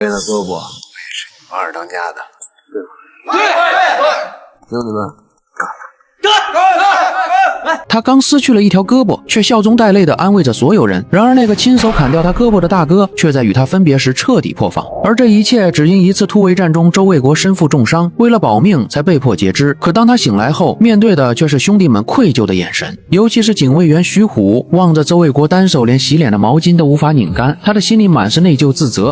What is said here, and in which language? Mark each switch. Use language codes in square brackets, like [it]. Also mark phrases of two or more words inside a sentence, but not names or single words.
[zh] 为了胳膊，我也是你们二当家的，对吧？对，兄弟们。他刚失去了一条胳膊，却笑中带泪地安慰着所有人。然而那个亲手砍掉他胳膊的大哥，却在与他分别時徹底破防。而這一切只因一次突圍戰中周衛國身負重傷，為了保命才被迫截肢。可當他醒來後，面對的卻是兄弟們愧疚的眼神，尤其是警衛員徐虎望着周衛國單手連洗臉的毛巾都無法擰乾，他的心裡滿是內疚自責。